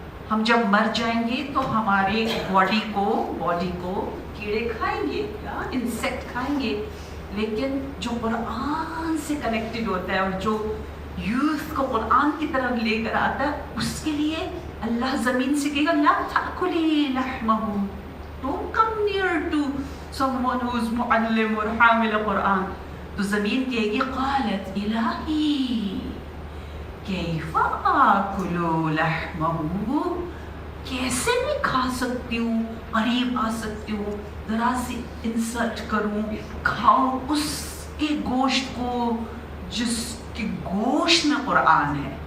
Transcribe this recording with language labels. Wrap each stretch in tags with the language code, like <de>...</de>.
<ur>ہم جب مر جائیں گے تو ہمارے باڈی کو کیڑے کھائیں گے یا انسیکٹ کھائیں گے، لیکن جو قرآن سے کنیکٹڈ ہوتا ہے اور جو یوتھ کو قرآن کی طرف لے کر آتا ہے، اس کے لیے اللہ زمین سے کہے گا</ur> <ar>لا تأکلی لحمہ.</ar> <en>Don't come near to someone who's</en> <ur>معلم اور حامل قرآن. تو زمین کہے گی</ur> <ar>قالت الہی کیف آکل لحمہ،</ar> <ur>کیسے میں کھا سکتی ہوں، قریب آ سکتی ہوں، ذرا سی انسلٹ کروں، کھاؤں اس کے گوشت کو جس کے گوشت میں قرآن ہے.</ur>